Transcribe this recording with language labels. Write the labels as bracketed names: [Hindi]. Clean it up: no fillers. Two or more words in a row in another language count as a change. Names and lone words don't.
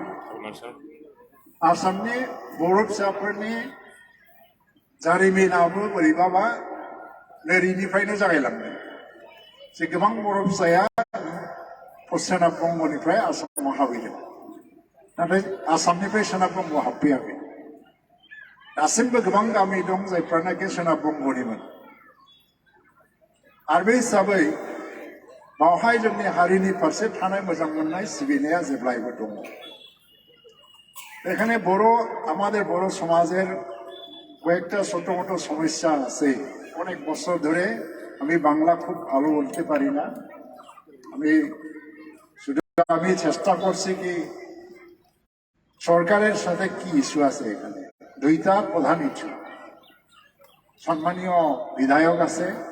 [Bodo] आसामनि बर' फिसाफोरनि जारिमिनाबो बोरैबाबा नोरिनिफ्रायनो जागायलांदों जे गोबां बर' फिसाया सोनाब बंग'निफ्राय आसामाव हाबैदों नाथाय आसामनिफ्राय सोनाब बंग'आव हाबफैयाखै दासिमबो गोबां गामि दं जायफ्रानाखि सोनाब बंग'निमोन आरो बे हिसाबै बावहाय जोंनि हारिनि फारसे थानाय मोजां मोननाय सिबिनाया जेब्लायबो दङ [Bangla] এখানে আমাদের বড় সমাজের কয়েকটা ছোট ছোট সমস্যা আছে অনেক বছর ধরে আমি বাংলা খুব ভালো বলতে পারি না আমি চেষ্টা করছি কি সরকারের সাথে কি ইস্যু আছে এখানে দুইটা প্রধান ইস্যু সম্মানীয় বিধায়ক আছে